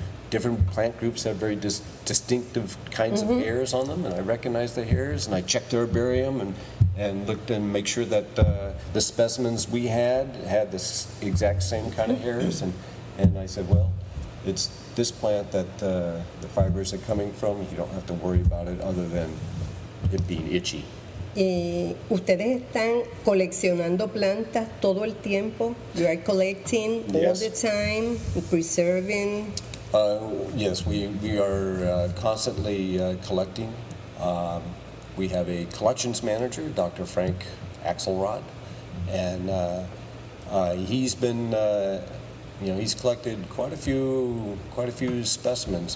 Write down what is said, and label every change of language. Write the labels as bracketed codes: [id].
[en] Different plant groups have very distinctive kinds of hairs on them, and I recognized the hairs, and I checked the herbarium and looked and make sure that the specimens we had this exact same kind of hairs, and I said, well, it's this plant that the fibers are coming from. You don't have to worry about it other than it being itchy. [es] ¿Ustedes están coleccionando plantas todo el tiempo? [en] You are collecting all the time, preserving? Yes, we are constantly collecting. We have a collections manager, Dr. Frank Axelrod, and he's been, he's collected quite a few specimens.